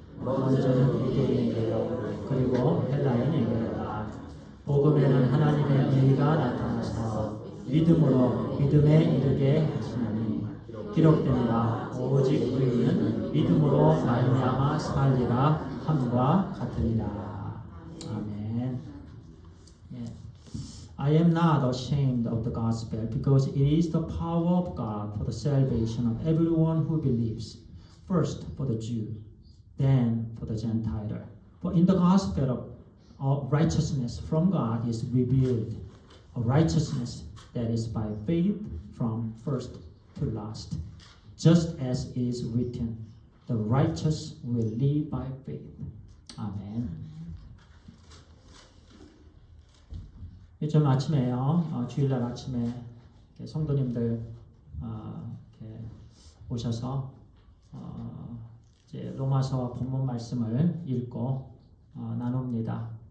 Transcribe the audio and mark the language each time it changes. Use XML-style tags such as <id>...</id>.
<ko>먼저는 유대인에게요 그리고 헬라인에게로다. 복음에는 하나님의 의가 나타나서 믿음으로 믿음에 이르게 하시나니 기록되니라. 오직 의인은 믿음으로 말미암아 살리라 함과 같으니라. 아멘.</ko> <en>I am not ashamed of the gospel because it is the power of God for the salvation of everyone who believes. First for the Jew, then for the Gentile. For in the gospel of righteousness from God is revealed, a righteousness that is by faith from first to last. Just as it is written, the righteous will live by faith.</en> <ko>아멘. 요즘 아침에요, 주일날 아침에 성도님들 이렇게 오셔서 이제 로마서 본문 말씀을 읽고 나눕니다.</ko>